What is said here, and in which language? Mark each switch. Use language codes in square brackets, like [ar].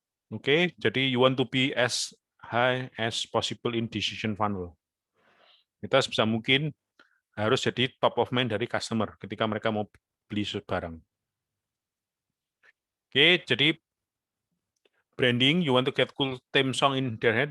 [en] Oke, jadi you want to be as high as possible in decision funnel. [id] Kita sebisa mungkin harus jadi top of mind dari customer ketika mereka mau beli barang. [en] Oke, jadi branding, you want to get cool theme song in their head.